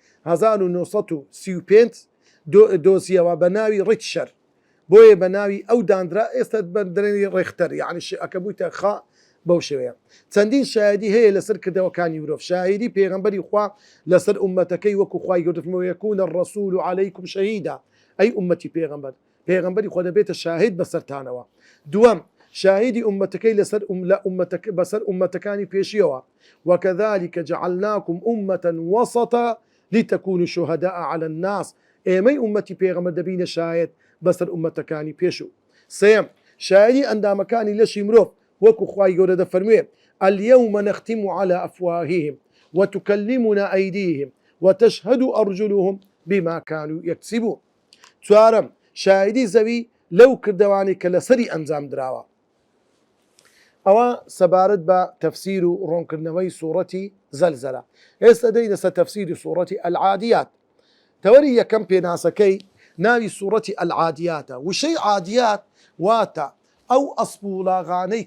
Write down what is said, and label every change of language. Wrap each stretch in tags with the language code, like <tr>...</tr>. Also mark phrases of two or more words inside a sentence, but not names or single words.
<ckb>1935 دۆزیەوە بە ناوی ڕیچشەر بۆیە بە ناوی ئەو دانرا ئێستا بەردرێنی ڕێختەر یعنی ئەکە بوویتە خا بەو شێوەیە چەندین شایدی هەیە لەسەر کردەوەکانی مرۆڤ شاهیدی پێغەمبەری خوا لەسەر ئومەتەکەی وەکو خوای گەورەفەرمووە</ckb> <ar>یەکوونە الرەسوول عەلەیکم شەهیدا</ar> <ckb>ئەی ئومەتی پێغەمبەری خۆ دەبێتە شاهید بەسەرتانەوە دووەم شاهدی ئومەتەکەی بەسەر ئومەتەکانی پێشیەوە</ckb> <ar>وكذلك جعلناكم أمة وسطا لتكونوا شهداء على الناس</ar> <ckb>ئێمەی ئومەتی پێغەمبەر دەبینە شاهد بەسەر ئومەتەکانی پێشوو سێم شاهدی ئەندامەکانی لەشی مرۆڤ وەکو خوای گەورە دەفەرموێ</ckb> <ar>اليوم نختم على أفواههم وتكلمنا أيديهم وتشهد أرجلهم بما كانوا يكسبون</ar> <ckb>چوارم شاهدی زەوی لەو کردەوانی کە لەسەری ئەنجام دراوە ئەوە سەبارەت بە تەفسیر و ڕوونکردنەوەی سوورەتی زەلزەلە ئێستا دەینە سەر تەفسیری سوورەتی العادیات تەوەری یەکەم پێناسەکەی ناوی سوورەتی العادیاتە وشەی عادیات واتە ئەو ئەسپوڵاغانەی</ckb>